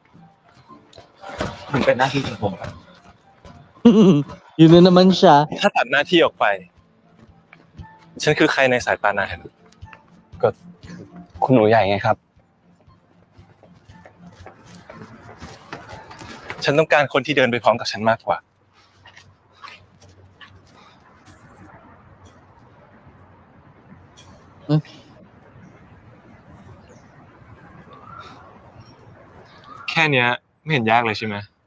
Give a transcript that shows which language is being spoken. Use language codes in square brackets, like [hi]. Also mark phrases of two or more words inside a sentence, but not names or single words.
[th] มันเป็นหน้าที่ของผมครับ [tl] Yun na naman siya. [th] ถ้าตัดหน้าที่ออกไปฉันคือใครในสายตานายก็คุณหนูใหญ่ไงครับฉันต้องการคนที่เดินไปพร้อมกับฉันมากกว่า แค่เนี้ยไม่เห็นยากเลยใช่ไหม